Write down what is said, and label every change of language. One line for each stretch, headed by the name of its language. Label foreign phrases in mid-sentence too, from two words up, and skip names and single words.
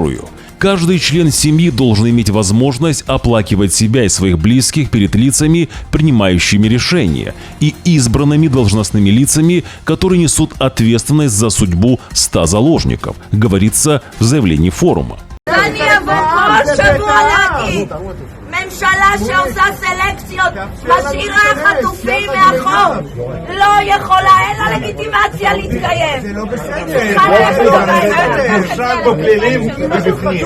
Russian: Цитирую. Каждый член семьи должен иметь возможность оплакивать себя и своих близких перед лицами, принимающими решения, и избранными должностными лицами, которые несут ответственность за судьбу 100 заложников, говорится в заявлении форума.
Hebrew: ממשלה שעושה סלקציות, משאירה חטופים מאחור, לא יכולה, אין לה לגיטימציה להתקיים. זה לא בסדר. אפשר בו פלילים ובפנים.